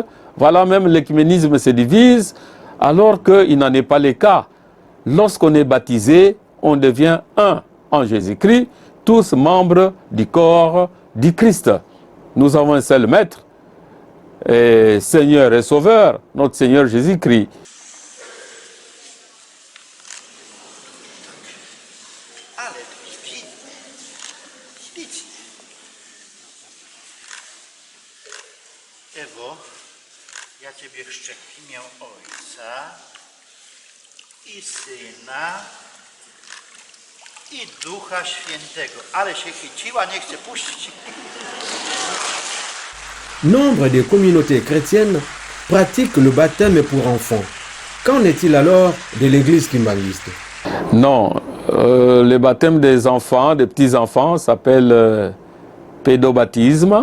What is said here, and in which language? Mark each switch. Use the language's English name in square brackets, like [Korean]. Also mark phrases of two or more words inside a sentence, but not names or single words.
[French] Voilà, même l'écuménisme se divise, alors qu'il n'en est pas le cas. Lorsqu'on est baptisé, on devient un en Jésus-Christ, tous membres du corps du Christ. Nous avons un seul maître, et Seigneur et Sauveur, notre Seigneur Jésus-Christ. [Polish] Ewo, ja Ciebie chrzczę w imię Ojca i Syna i Ducha Świętego. Ale się chyciła, nie chce puścić. [French] Nombre de communautés chrétiennes pratiquent le baptême pour enfants. Qu'en est-il alors de l'église kimbanguiste? Non, le baptême des enfants, des petits-enfants, s'appelle pédobaptisme.